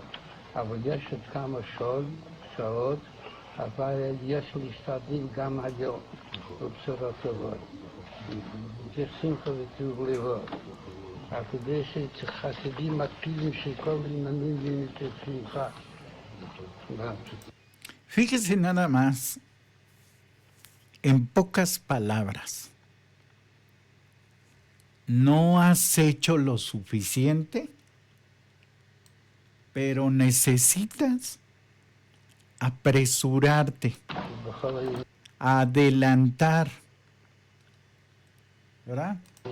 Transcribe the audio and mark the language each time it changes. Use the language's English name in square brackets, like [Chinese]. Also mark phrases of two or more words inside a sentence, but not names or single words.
[Hebrew] אבל יש עוד כמה שעות, אבל יש להשתדל גם היום, בבשורות טובות. יש שמחה וטוב לבוא. אבל כדי שחסידים מקפידים שכל עניינים יהיו שמחה. [Spanish] Fíjese nada más, en pocas palabras, no has hecho lo suficiente, pero necesitas apresurarte, adelantar, ¿verdad?